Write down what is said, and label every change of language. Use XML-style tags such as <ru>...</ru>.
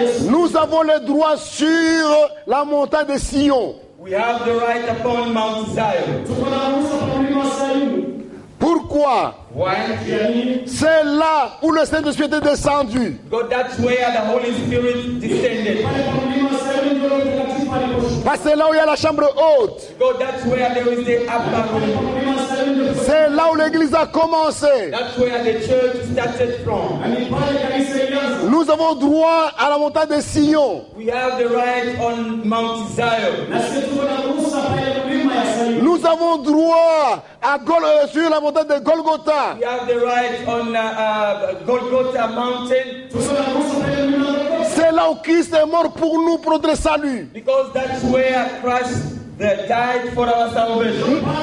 <fr>Nous avons le droit sur la montagne de Sion.</fr> <en>We have the right upon Mount Zion.</en> <fr>Pourquoi?</fr> <en>Why?</en> <fr>C'est là où le Saint-Esprit est descendu.</fr> <en>Because that's where the Holy Spirit descended.</en> <fr>Parce que c'est là où il y a la chambre haute.</fr> <en>Because that's where there is the upper room.</en> <fr>C'est là où l'Église a commencé.</fr> <en>That's where the church started from.</en> <fr>Nous avons droit à la montagne de Sion.</fr> <en>We have the right on Mount Zion.</en> <fr>Nous avons droit à sur la montagne de Golgotha.</fr> <en>We have the right on Golgotha Mountain.</en> <fr>C'est là où Christ est mort pour nous, pour notre salut.</fr> <en>Because that's where Christ died for our salvation.</en>